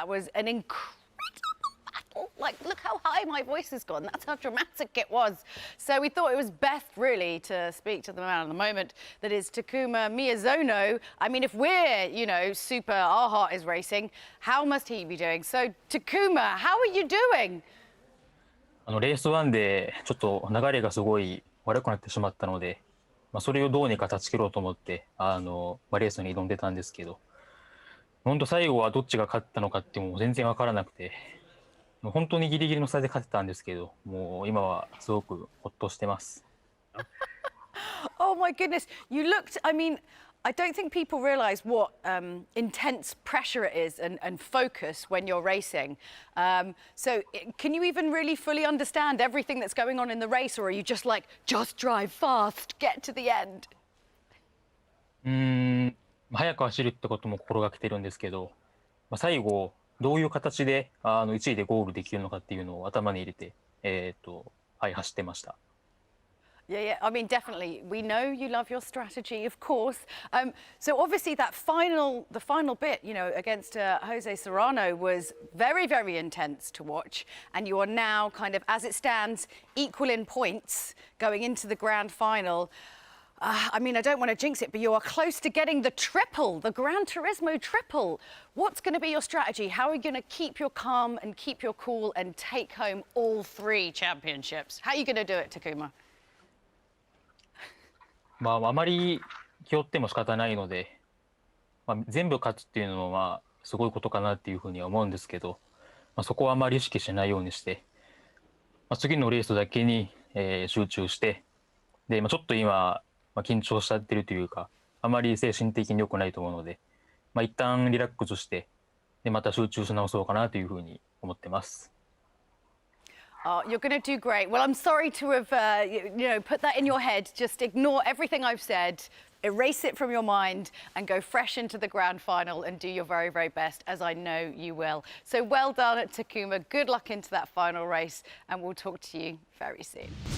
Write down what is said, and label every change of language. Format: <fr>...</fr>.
<en>That was an incredible battle. Like, look how high my voice has gone. That's how dramatic it was. So we thought it was best, really, to speak to the man of the moment, that is Takuma Miyazono. I mean, if we're, you know, super, our heart is racing, how must he be doing? So, Takuma, how are you doing?</en> <ja>レース1でちょっと流れがすごい悪くなってしまったので、それをどうにか断ち切ろうと思ってレースに挑んでたんですけど、本当最後はどっちが勝ったのかってもう全然わからなくて、本当にギリギリの差で勝てたんですけど、もう今はすごくほっとしてます。</ja> <en>Oh my goodness, you looked, I mean, I don't think people realise what intense pressure it is and focus when you're racing. So can you even really fully understand everything that's going on in the race, or are you just like, just drive fast, get to the end?</en> <ja>早く走るってことも心がけてるんですけど、最後どういう形で1位でゴールできるのかっていうのを頭に入れてはい走ってました。</ja> <en>Yeah, I mean, definitely. We know you love your strategy, of course. So obviously the final bit, you know, against Jose Serrano was very, very intense to watch. And you are now kind of, as it stands, equal in points going into the grand final. I mean, I don't want to jinx it, but you are close to getting the triple, the Gran Turismo triple. What's going to be your strategy? How are you going to keep your calm and keep your cool and take home all 3 championships? How are you going to do it, Takuma?</en> <ja>あまり気負っても仕方ないので、全部勝つっていうのはすごいことかなっていうふうには思うんですけど、そこはあまり意識しないようにして、次のレースだけに集中して、でちょっと今緊張しちゃってるというか、あまり精神的に良くないと思うので、一旦リラックスして、でまた集中し直そうかなというふうに思ってます。</ja> <en>Oh, you're going to do great. Well, I'm sorry to have, put that in your head. Just ignore everything I've said, erase it from your mind, and go fresh into the grand final and do your very, very best, as I know you will. So well done at Takuma. Good luck into that final race, and we'll talk to you very soon.</en>